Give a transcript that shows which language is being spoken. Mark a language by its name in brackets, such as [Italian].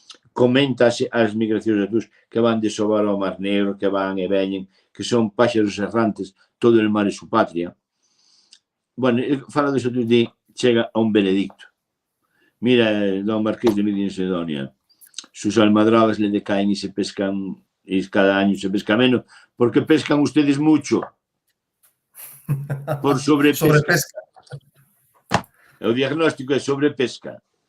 [Galician] Coméntase as migracións de atuns que van de Sobar ao Mar Negro, que van e veñen, que son páxaros errantes, [Spanish] todo el mar é su patria. [Galician] Bueno, fala dos atuns de chega a un veredicto. [Spanish] Mira, don Marqués de Medina Sidonia, sus almadrabas le decaen e se pescan, e cada año se pesca menos, porque pescan ustedes mucho. [Galician] Por sobrepesca. Sobrepesca. O diagnóstico é sobrepesca.